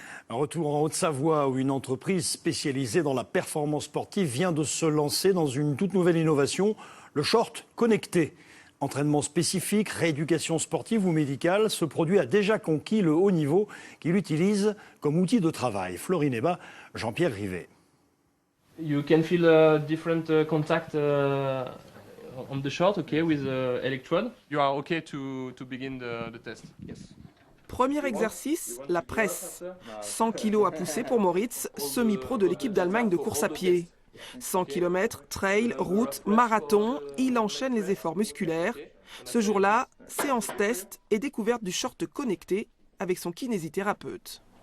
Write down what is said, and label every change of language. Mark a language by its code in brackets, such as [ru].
[fr] Un retour en Haute-Savoie où une entreprise spécialisée dans la performance sportive vient de se lancer dans une toute nouvelle innovation, le short connecté. Entraînement spécifique, rééducation sportive ou médicale, ce produit a déjà conquis le haut niveau qu'il utilise comme outil de travail. Florine Eba, Jean-Pierre Rivet. [en] You can feel different contact on the short, okay, with electrode. You are okay to begin the test. Yes. [fr] Premier exercice, la presse. 100 kg à pousser pour Moritz, semi-pro de l'équipe d'Allemagne de course à pied. 100 km, trail, route, marathon, il enchaîne les efforts musculaires. Ce jour-là, séance test et découverte du short connecté avec son kinésithérapeute.